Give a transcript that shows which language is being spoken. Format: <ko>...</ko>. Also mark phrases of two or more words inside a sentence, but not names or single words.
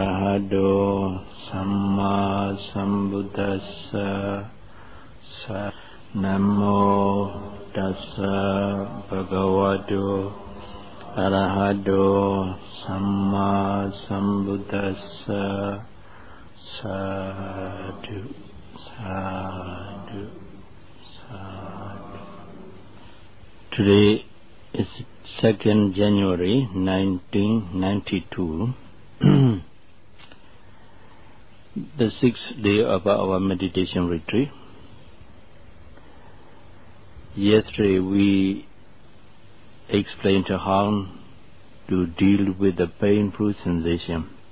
<pi>Arahato Samma Sambuddhassa Namo Tassa Bhagavato Arahato Samma Sambuddhassa. Sadhu, sadhu, sadhu.</pi> <en>Today is 2nd January 1992, the 6th day of our meditation retreat. Yesterday we explained how to deal with the painful sensation.</en>